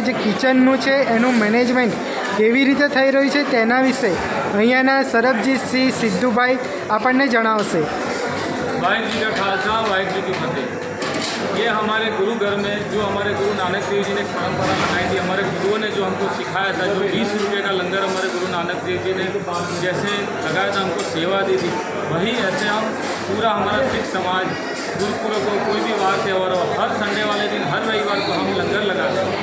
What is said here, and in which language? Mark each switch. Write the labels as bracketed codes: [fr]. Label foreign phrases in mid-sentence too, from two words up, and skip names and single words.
[gu] જે કિચનનું છે એનું મેનેજમેન્ટ કેવી રીતે થઈ રહ્યું છે તેના વિશે અહીંયાના સરબજીતસિંહ સિદ્ધુભાઈ આપણને જણાવશે। [hi] वाहिगुरु जी का खालसा वाहिगुरु जी की फतेह। ये हमारे गुरु घर में जो हमारे गुरु नानक देव जी ने एक परंपरा बनाई थी, हमारे गुरुओं ने जो हमको सिखाया था, जो 20 रुपये का लंगर हमारे गुरु नानक देव जी ने जैसे लगाया था, हमको सेवा दी थी, वही ऐसे हम पूरा हमारा सिख समाज गुरुपुरब को कोई भी वार त्यौहार हो, हर संडे वाले दिन हर रविवार को हम लंगर लगाते हैं।